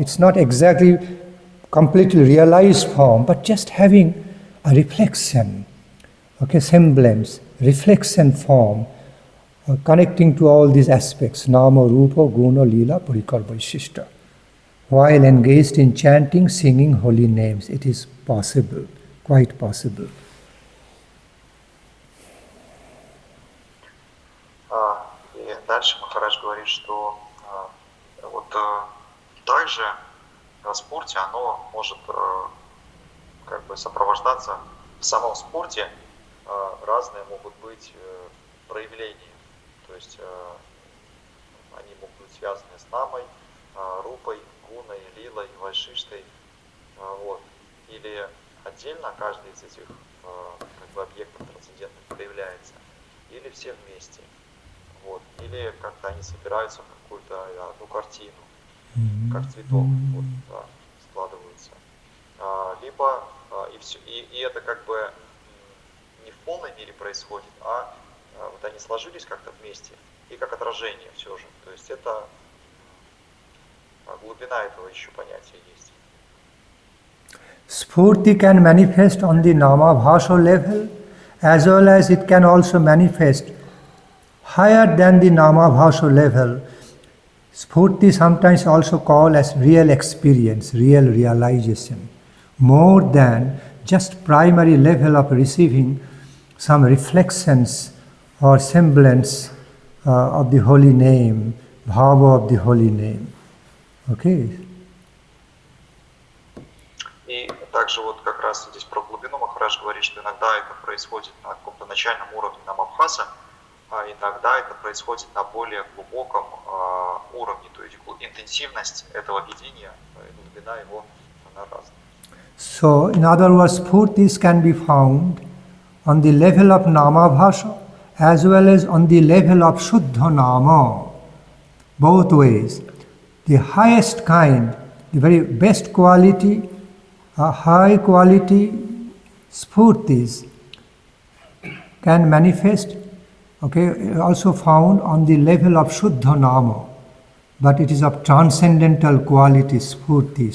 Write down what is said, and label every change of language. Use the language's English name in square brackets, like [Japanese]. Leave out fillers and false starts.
[English] It's not exactly completely realized form, but just having a reflection, okay, semblance, reflection form, connecting to all these aspects, nama, rupa, guna, lila, parikara, vaishishta. While engaged in chanting, singing holy names, it is possible, quite possible. [Russian] И дальше Махарадж говорит, что вот также спорте оно может как бы сопровождаться в самом спорте, разные могут быть проявления, то есть они могут быть связаны с намой, рупой, гуной, лилой, Вайшиштой, вот, или отдельно каждый из этих как бы объектов трансцендентных проявляется, или все вместе, вот, или как-то они собираются в какую-то одну картину, как цветок, вот, да, складываются, либо и это как бы не в полной мере происходит, а вот они сложились как-то вместе и как отражение все же, то есть это глубина этого еще понятия есть. [English] Sphurti can manifest on the namabhasa level, as well as it can also manifest higher than the namabhasa level. Sphurti sometimes also called as real experience, real realization, more than just primary level of receiving some reflections or semblance of the holy name, bhava of the holy name. Okay. [Russian] И также вот как раз здесь про глубину Махарадж говорит, что иногда это происходит на каком-то начальном уровне намабхаса, а иногда это происходит на более глубоком уровне, то есть интенсивность этого видения, глубина его, она разная. [English] So, in other words, sphurtis can be found on the level of namabhasa as well as on the level of suddha nama, both ways. The highest kind, the very best quality, high quality sphurtis can manifest, okay, also found on the level of Shuddha Nama, but it is of transcendental quality Sphurti.